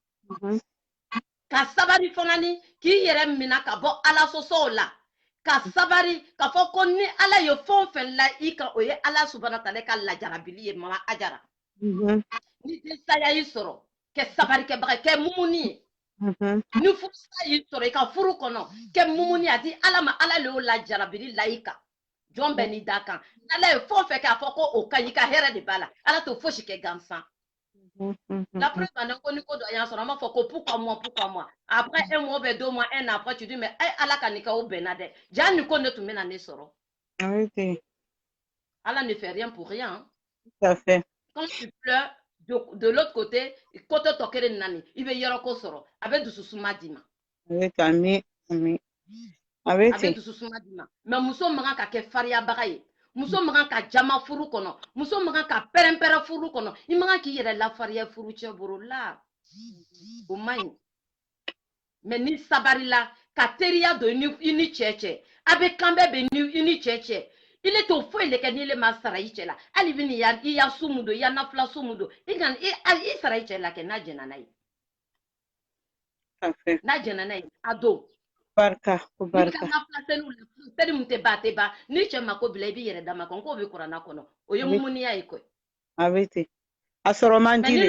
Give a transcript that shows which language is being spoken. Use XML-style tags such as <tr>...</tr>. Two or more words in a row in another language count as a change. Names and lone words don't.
<bm>ka sabari fana ni k'i yɛrɛ minɛ ka bɔ ala sɔsɔw la ka sabari ka fɔ ko ni ala ye fɛn o fɛn la i kan o ye ala subahana taala ka lajarabili ye mama Ajara ni desaya y'i sɔrɔ kɛ sabarikɛbaga kɛ mumuni ye ni furusa y'i sɔrɔ i ka furu kɔnɔ kɛ mumuni a di ala ma ala le y'o lajarabili la i kan jɔn bɛ n'i da kan ala ye fɛn o fɛn kɛ a fɔ ko o ka ɲi i ka hɛrɛ de b'a la ala t'o fosi kɛ gansan la</bm> <fr>preuve en est</fr> <bm>ko ni ko dɔ y'an sɔrɔ an b'a fɔ ko</bm> <fr>pourquoi moi après un mois ou 2 mois un an après tu dis mais</fr> <bm>ala ka nin kɛ o bɛnna dɛ jaa nin ko ne tun bɛna ne sɔrɔ ala</bm> <fr>ne fait rien pour rien quand tu pleures de l'autre côté</fr> <bm>tɔ kelen nani i bɛ yɔrɔ ko sɔrɔ a bɛ dususuma d'i ma a bɛ dususuma d'i ma mais muso man kan ka kɛ fariyabaga ye muso man kan ka jama furu kɔnɔ muso man kan ka pɛrɛn-pɛrɛn furu kɔnɔ i man kan k'i yɛrɛ lafariya furu cɛ bolo la o man ɲi mais ni sabari la ka teriya don i ni cɛ cɛ a bɛ kan bɛɛ bɛ i ni cɛ cɛ ile t'o foyi le kɛ n'ile ma sara i cɛ la hali bi ni i ya su mun don i ya nafila su mun don i sara i cɛ la kɛ n'a jɛna n'a ye n'a jɛna n'a ye a don barika i ka nafila seli mun tɛ ba ni cɛ mako bila i b'i yɛrɛ dama kan k'o bɛ kuranna kɔnɔ o ye mumuniya ye koyi a bɛ ten a sɔrɔ man di</bm>